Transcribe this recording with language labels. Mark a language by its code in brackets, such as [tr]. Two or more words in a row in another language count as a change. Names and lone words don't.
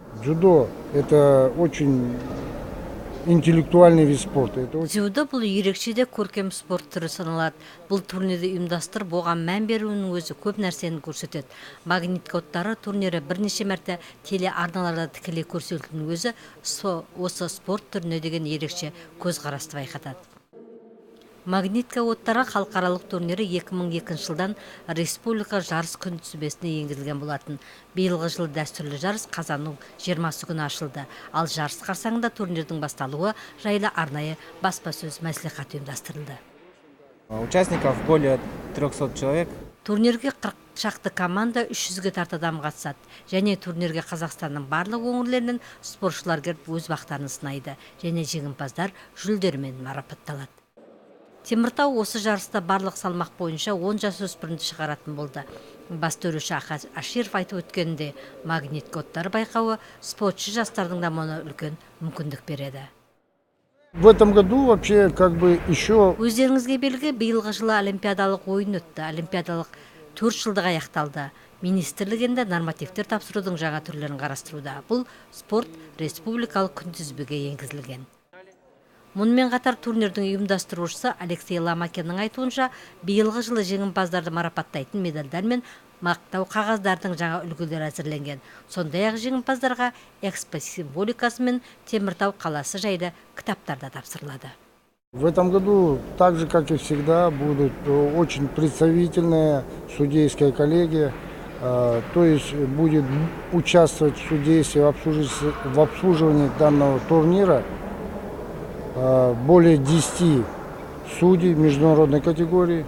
[ru] Дзюдо – это очень интеллектуальный вид спорта. [kk] Дзюдо бұл ерекше де көркем спорт түрі саналады. Бұл турнирді ұйымдастырып, оған мән беруінің өзі көп нәрсені көрсетеді. Магнит оттары турнирі бірнеше мәрте телеарналарда тікелей көрсетілетінің өзі осы спорт түріне деген ерекше көзқарасты байқатады. Магнитка оттары халықаралық турнирі 2002 жылдан республика жарыс күнтізбесіне енгізілген болатын. Биылғы жылы дәстүрлі жарыс қазанның 20 күні ашылды. Ал жарыс қарсаңында турнирдің басталуы жайлы арнайы баспасөз мәслихаты ұйымдастырылды. [ru] Участников более 300 человек. [kk] Турнирге 40 шақты команда 300-ге тарта адам қатысады. Және турнирге Қазақстанның барлық өңірлерінен спортшылар келіп өз бақтарын сынайды. Және жеңімпаздар жүлдермен марапатталады. Теміртау осы жарыста барлық салмақ бойынша 10 жасөспірімді шығаратын болды. Бас төреші Аширов айтып өткенде, магнит оттары байқауы спортшы жастардың дамуына үлкен мүмкіндік береді. [ru] В этом году вообще еще... [kk] Өздеріңізге белгі, биылғы жылы олимпиадалық ойын өтті. Олимпиадалық 4 жылдық аяқталды. Министрлік енді нормативтер тапсырудың жаңа түрлерін қарастыруда. Бұл спорт республикалық күнтізбеге енгізілген. Мұнымен қатар турнирдің ұйымдастырушысы Алексей Ломакиннің айтуынша, биылғы жылы жеңімпаздарды марапаттайтын медальдар мен мақтау қағаздардың жаңа үлгілері әзірленген. Сондай-ақ жеңімпаздарға экспо символикасы мен Теміртау қаласы жайлы кітаптарда тапсырылады. [ru] В этом году, так же как и всегда, будут очень представительная судейская коллегия, то есть будет участвовать в судействе, в обслуживании данного турнира более 10 судей международной категории.